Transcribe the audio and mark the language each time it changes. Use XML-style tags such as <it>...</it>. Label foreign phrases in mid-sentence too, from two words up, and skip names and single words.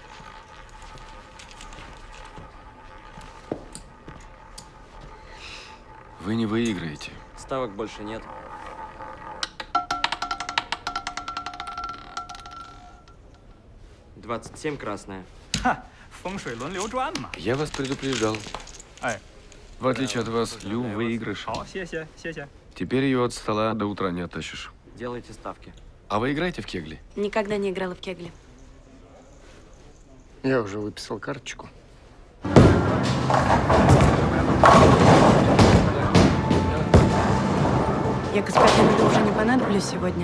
<ru>Вы не выиграете. Ставок больше нет. «27 красная.</ru> <zh>风水轮流转嘛。</zh> <ru>Я вас предупреждал. 哎， В отличие от вас, Лю выигрыш.</ru> <zh>好，谢谢。</zh> <ru>Теперь ее от стола до утра не оттащишь. Делайте ставки. А вы играете в кегли? Никогда не играла в кегли. Я уже выписал карточку. Я господину Лю уже не понадоблюсь сегодня.</ru>